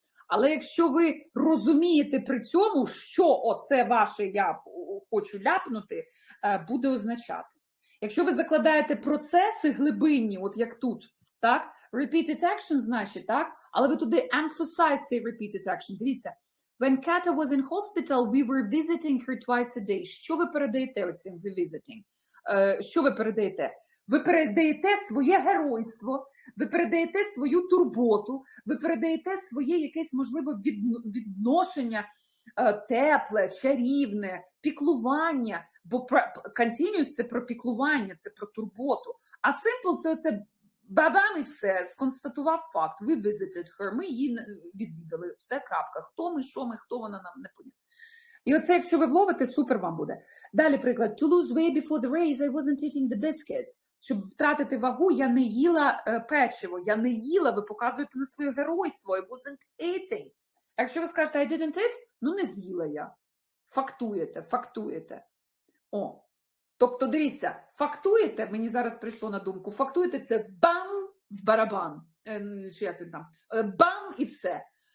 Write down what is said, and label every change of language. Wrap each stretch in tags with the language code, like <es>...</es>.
<uk>Але якщо ви розумієте при цьому, що оце ваше «я хочу ляпнути», буде означати. Якщо ви закладаєте процеси глибинні, от як тут, так,</uk> <en>repeated action</en> <uk>значить, так, але ви туди</uk> <en>emphasize</en> <uk>цей repeated action. Дивіться,</uk> <en>when Kata was in hospital, we were visiting her twice a day.</en> <uk>Що ви передаєте оцим</uk> <en>visiting?</en> <uk>Що ви передаєте? Ви передаєте своє геройство, ви передаєте свою турботу, ви передаєте своє якесь, можливо, відношення тепле, чарівне, піклування, бо continuous – це про піклування, це про турботу. А simple – це оце бабам і все, сконстатував факт.</uk> <en>We visited her,</en> <uk>ми її відвідали. Все, крапка. Хто ми, що ми, хто вона, нам не понятно. І оце, якщо ви вловите, супер вам буде. Далі приклад.</uk> <en>To lose weight before the race, I wasn't eating the biscuits.</en> <uk>Щоб втратити вагу, я не їла печиво. Я не їла, ви показуєте на своє геройство.</uk> <en>I wasn't eating.</en> <uk>А якщо ви скажете</uk> <en>I didn't eat,</en> <uk>ну не з'їла я. Фактуєте. О. Тобто, дивіться, фактуєте, мені зараз прийшло на думку, фактуєте це бам в барабан. Чи як він там? Бам і все.</uk>